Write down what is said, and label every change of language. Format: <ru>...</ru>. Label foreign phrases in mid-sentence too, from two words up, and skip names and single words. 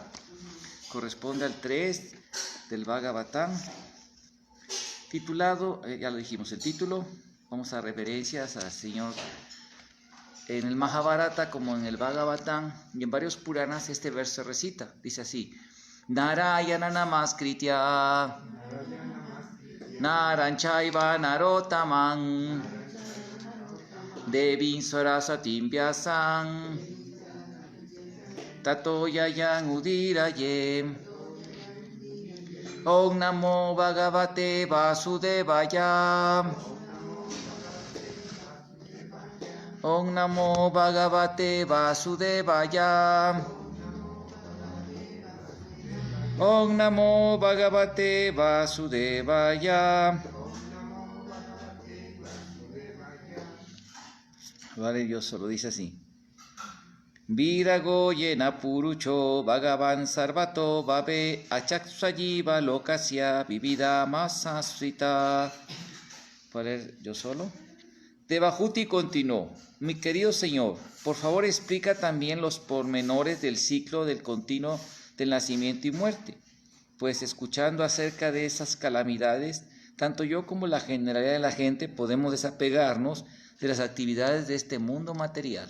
<es>Corresponde al 3 del Bhagavatam, titulado, ya lo dijimos, el título. Vamos a reverencias al Señor. En el Mahabharata como en el Bhagavatam y en varios Puranas este verso se recita, dice así:</es> <sa>Narayana namaskritya Naranchaiva narotaman Devim Sarasatim Vyasam Tato Yayang Udiraye. Om Namo Bhagavate Vasudevaya. Om Namo Bhagavate Vasudevaya. Om Namo Bhagavate Vasudevaya.</sa> <es>Vale, Dios solo dice así:</es> <sa>Virago yena purucho Bhagavan sarvato babe achaksayiva lokasya vivida masasrita.</sa> <es>¿Puedo leer yo solo? Devahuti continuó: Mi querido Señor, por favor explica también los pormenores del ciclo del continuo del nacimiento y muerte, pues escuchando acerca de esas calamidades, tanto yo como la generalidad de la gente podemos desapegarnos de las actividades de este mundo material.</es>